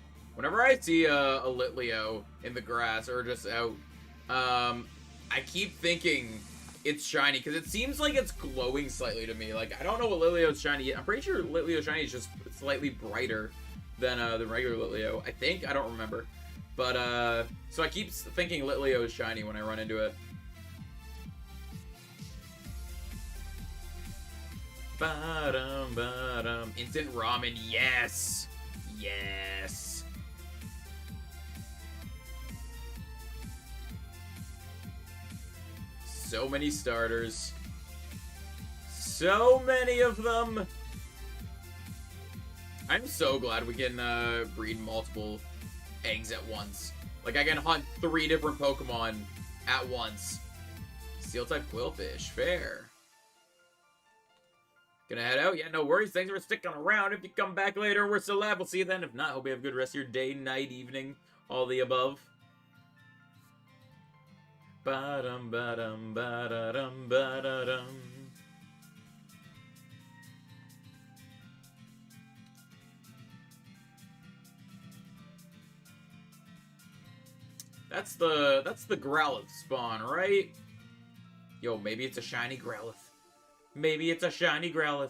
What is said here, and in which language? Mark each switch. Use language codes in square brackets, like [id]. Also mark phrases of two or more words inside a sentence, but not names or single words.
[en] Whenever I see a Litleo in the grass or just out, I keep thinking it's shiny because it seems like it's glowing slightly to me. Like, I don't know what Litleo's shiny is. I'm pretty sure Litleo's shiny is just slightly brighter than the regular Litleo. I think. I don't remember. But, so I keep thinking Litleo is shiny when I run into it. Ba-dum, ba-dum. Instant ramen, yes! Yes! So many starters. So many of them! I'm so glad we can breed multiple eggs at once. Like, I can hunt 3 different Pokemon at once. Steel-type Quillfish, fair. Gonna head out? Yeah, no worries. Thanks for sticking around. If you come back later, we're still live. We'll see you then. If not, hope you have a good rest of your day, night, evening, all the above. Ba-dum, ba-dum, ba-da-dum, ba-da-dum. That's the Growlithe spawn, right? Yo, maybe it's a shiny Growlithe. Maybe it's a shiny Growlithe.